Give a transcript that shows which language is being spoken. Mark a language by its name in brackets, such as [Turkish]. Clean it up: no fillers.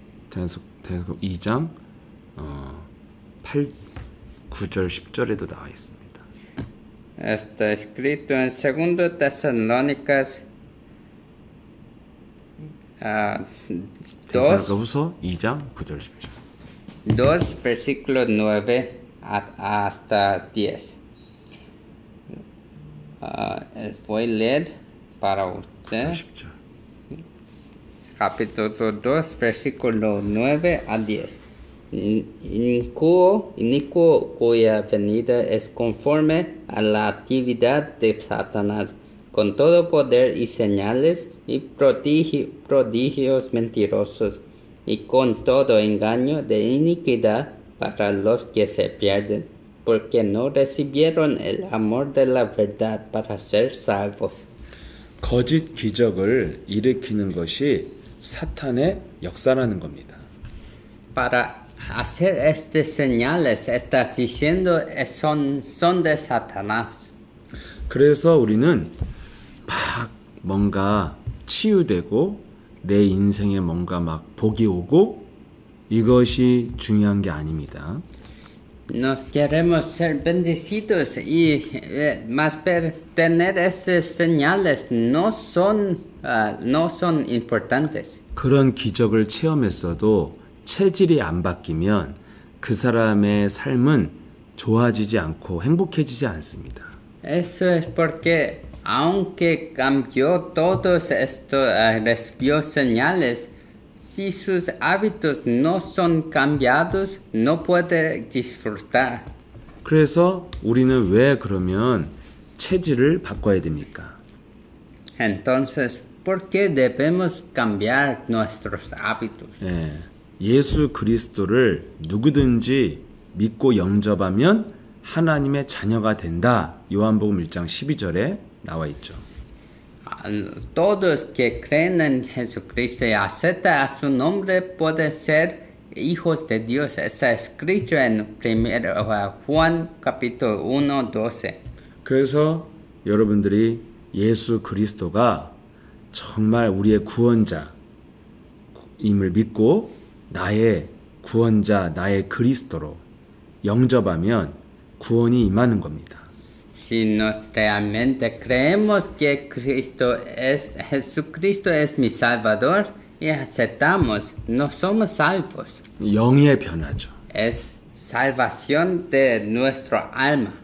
[Korean] 데살로니가 2장 8, 9절 10절에도 나와 있습니다. [Spanish] Está escrito en segundo Tesalónicas [Korean] 데살로니가 후서 2장 9절 10절. [Spanish] 2 versículos 9 hasta 10. Voy a leer para usted. [Korean] 10절. [Spanish] Capítulo 2, versículo 9 a 10. Inicuo cuya venida es conforme a la actividad de Satanás, con todo poder y señales y prodigios mentirosos, y con todo engaño de iniquidad para los que se pierden, porque no recibieron el amor de la verdad para ser salvos. [Korean] 거짓 기적을 일으키는 것이 사탄의 역사라는 겁니다. [Spanish] Para hacer estas señales, estás diciendo son de Satanás. [Korean] 그래서 우리는 막 뭔가 치유되고 내 인생에 뭔가 막 복이 오고 이것이 중요한 게 아닙니다. [Spanish] Nos queremos ser bendecidos y más tener estas señales no son importantes. [Korean] 그런 기적을 체험했어도 체질이 안 바뀌면 그 사람의 삶은 좋아지지 않고 행복해지지 않습니다. [Spanish] Eso es porque aunque cambió todos estos, recibió señales, si sus hábitos no son cambiados, no puede disfrutar. [Korean] 그래서 우리는 왜 그러면 체질을 바꿔야 됩니까? [Spanish] Entonces, ¿por qué debemos cambiar nuestros hábitos? [Korean] 예, 예수 그리스도를 누구든지 믿고 영접하면 하나님의 자녀가 된다. 요한복음 1장 12절에 나와 있죠. [Spanish] Todos que creen en Jesucristo y aceptan a su nombre pueden ser hijos de Dios. Está escrito en 1 Juan capítulo 1, 12. [Korean] 그래서 여러분들이 예수 그리스도가 정말 우리의 구원자임을 믿고 나의 구원자, 나의 그리스도로 영접하면 구원이 임하는 겁니다. [Spanish] Si nos realmente creemos que Jesucristo es mi Salvador y aceptamos, no somos salvos. [Korean] 영의 변화죠. [Spanish] Es salvación de nuestro alma.